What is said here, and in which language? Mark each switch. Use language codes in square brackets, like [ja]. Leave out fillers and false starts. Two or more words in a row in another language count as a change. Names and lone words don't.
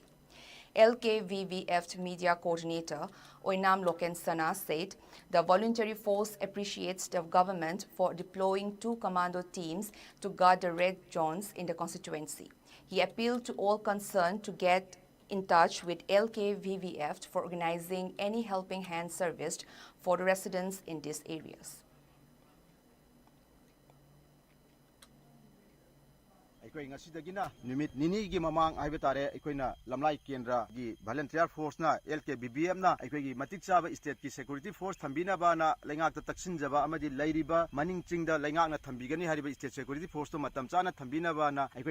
[en] LKVVF Media Coordinator Oinam Lokensana said the voluntary force appreciates the government for deploying 2 commando teams to guard the red zones in the constituency. He appealed to all concerned to get in touch with LKVVF for organizing any helping hand service for the residents in these areas. [mni] ꯑꯩꯈꯣꯏ ꯉꯁꯤꯗꯒꯤꯅ ꯅꯨꯃꯤꯠ ꯅꯤꯅꯤꯒꯤ ꯃꯃꯥꯡ ꯍꯥꯏꯕ ꯇꯥꯔꯦ ꯑꯩꯈꯣꯏꯅ ꯂꯝꯂꯥꯏ ꯀꯦꯟꯗ꯭ꯔꯒꯤ [en] volunteer forcena [mni] LKVVFꯅ ꯑꯩꯈꯣꯏꯒꯤ ꯃꯇꯤꯛ ꯆꯥꯕ [en] stateki security force [mni] ꯊꯝꯕꯤꯅꯕꯅ ꯂꯩꯉꯥꯛꯇ ꯇꯛꯁꯤꯟꯖꯕ ꯑꯃꯗꯤ ꯂꯩꯔꯤꯕ ꯃꯅꯤꯡ ꯆꯤꯡꯗ ꯂꯩꯉꯥꯛꯅ ꯊꯝꯕꯤꯒꯅꯤ ꯍꯥꯏꯔꯤꯕ [en] state security forceto [mni] ꯃꯇꯝ ꯆꯥꯅ ꯊꯝꯕꯤꯅꯕꯅ ꯑꯩꯈꯣꯏ